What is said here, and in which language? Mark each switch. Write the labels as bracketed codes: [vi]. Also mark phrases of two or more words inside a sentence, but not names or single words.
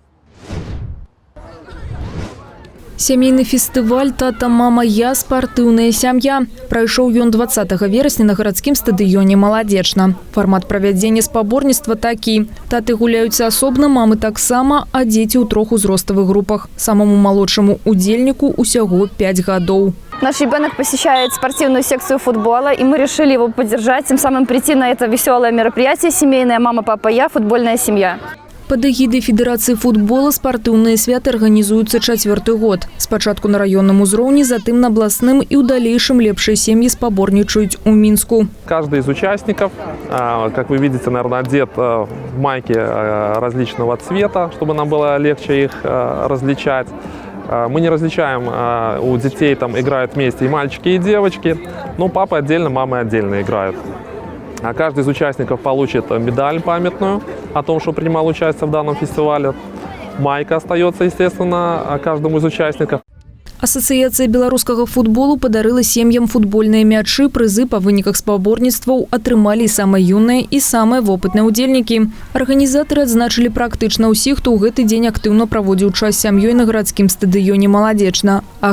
[be] Сямейны фестываль «Тата, мама, я. Спартыўная сям'я» прайшоў ён 20 верасня на гарадскім стадыёне «Маладзечна». Фармат правядзення спаборніцтва такі. Таты гуляюць асобна, мамы таксама, а дзеці ў 3 узроставых групах. Самому малодшаму удзельніку усяго 5 гадоў. [ru] Наш ребенок посещает спортивную секцию футбола, и мы решили его поддержать, тем самым прийти на это веселое мероприятие «Семейная мама, папа, я. Футбольная семья». [be] Пад эгідай Федэрацыі футбола спартыўныя святы арганізуюцца 4-й год. Спачатку на раённым узроўні, затым на абласным і ў далейшым лепшыя сем'і спаборнічаюць у Мінску. [ru] Каждый из участников, как вы видите, наверное, одет в майки различного цвета, чтобы нам было легче их различать. Мы не различаем, у детей там играют вместе и мальчики, и девочки, но папа отдельно, мамы отдельно играют. А каждый из участников получит медаль памятную о том, что принимал участие в данном фестивале. Майка остается, естественно, каждому из участников. [be] Асацыяцыя беларускага футболу падарыла сем'ям футбольныя мячы. Прызы па выніках спаборніцтваў атрымалі самыя юныя і самыя вопытныя удзельнікі. Арганізатары адзначылі практычна ўсіх, хто ў гэты дзень актыўна праводзіў час з сям'ёй на гарадскім стадыёне «Маладзечна».